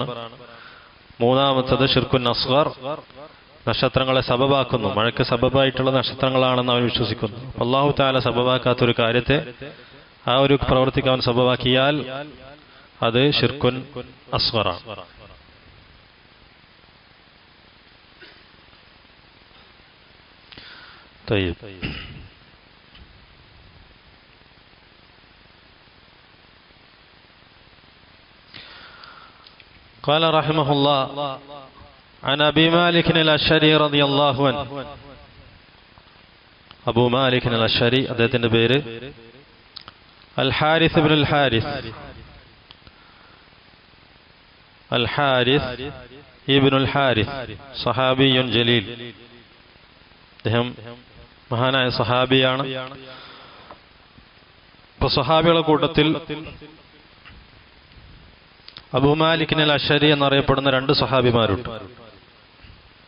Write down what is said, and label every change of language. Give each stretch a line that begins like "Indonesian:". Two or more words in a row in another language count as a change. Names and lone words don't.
Malayalam: മൂന്നാമത്തത്
Arabic: شرك أصغر,
Malayalam: നക്ഷത്രങ്ങളെ സബബാക്കുന്നു, മഴയ്ക്ക് സബബായിട്ടുള്ള നക്ഷത്രങ്ങളാണെന്ന് അവൻ വിശ്വസിക്കുന്നു. അല്ലാഹു തആല സബബാക്കാത്തൊരു കാര്യത്തെ ആ ഒരു പ്രവൃത്തിക്ക് അവൻ സബബാക്കിയാൽ അത്
Arabic: شرك أصغر. طيب قال رحمه الله عن أبي مالك الأشعري رضي الله عنه.
Malayalam: أبو مالك الأشعري അദ്ദേഹത്തിന്റെ പേര് അൽ ഹാരിസ് ഇബ്നു അൽ ഹാരിസ്, അൽ ഹാരിസ് ഇബ്നുൽ ഹാരിസ്,
Arabic: صحابي جليل.
Malayalam: അദ്ദേഹം മഹാനായ സഹാബിയാണ്. ഇപ്പൊ സഹാബികളുടെ കൂട്ടത്തിൽ അബൂ മാലിക് അൽ അശ്അരി എന്നറിയപ്പെടുന്ന രണ്ട് സഹാബിമാരുണ്ട്.